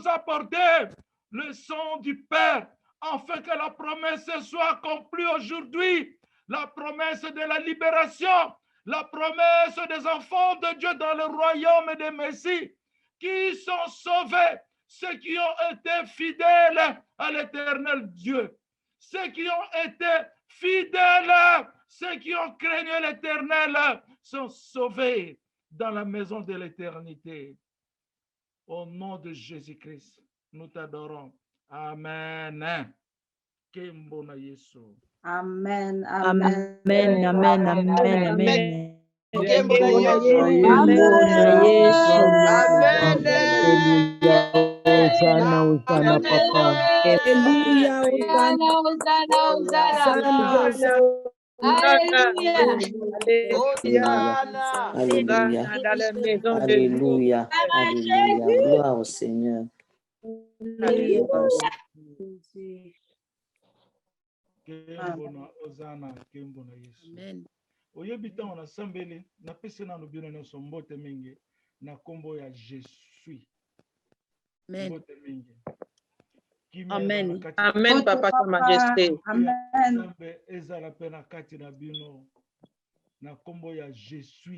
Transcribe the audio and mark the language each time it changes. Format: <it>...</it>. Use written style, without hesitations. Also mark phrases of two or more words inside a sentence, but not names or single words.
<fr>a apporté le sang du Père, afin que la promesse soit accomplie aujourd'hui, la promesse de la libération, la promesse des enfants de Dieu dans le royaume des Messies, qui sont sauvés, ceux qui ont été fidèles à l'Éternel Dieu, ceux qui ont été fidèles, ceux qui ont craigné l'Éternel, sont sauvés dans la maison de l'éternité. Au nom de Jésus-Christ, nous t'adorons.</fr> <ln>Amen. Kembona Yesu. Amen. Amen, Amen. amen, amen, amen. Kembona Yesu.</ln> <fr>Amen. Alléluia. Hosanna, Hosanna, papa. Hallelujah, Hosanna. Alléluia. dans la maison de Alléluia. Alléluia. Gloire au Seigneur. Gloire au Seigneur.</fr> <ln>Kembona Hosanna, Kembona Yesu. Amen. Oyebi ntango nasambeli napesi nano bino nyonso mbote mingi na kombo ya Jésus. Amen. Mbote mingi. Amen. Amen, Papa,</ln> <fr>Sa Majesté.</fr> <ln>Amen. Nzambe ezala mpe na kati na bino na kombo ya Jésus.</ln>